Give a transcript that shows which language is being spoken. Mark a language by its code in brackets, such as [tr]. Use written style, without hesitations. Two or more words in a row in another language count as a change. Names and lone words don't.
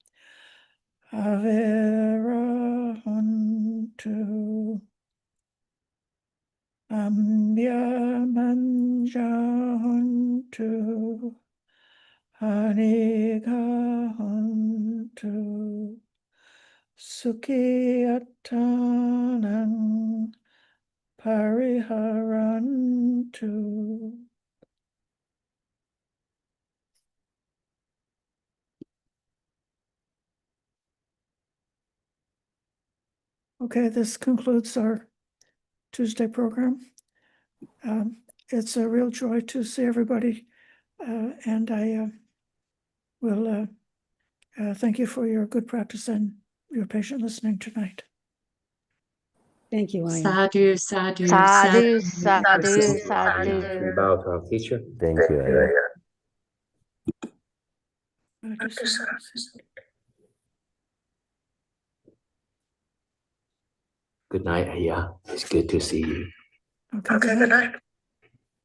[pi] Avera Huntu Ambya Manja Huntu Anika Huntu Sukhi Attanang Pariharantu. [en] Okay, this concludes our Tuesday program. It's a real joy to see everybody, and I will thank you for your good practice and your patient listening tonight. Thank you, Ayya. [pi] Sadhu, sadhu, Sadhu, sadhu. sadhu, sadhu. [en] We bow to our teacher. Thank you, Ayya. Good night, Ayya. It's good to see you. Okay, good night.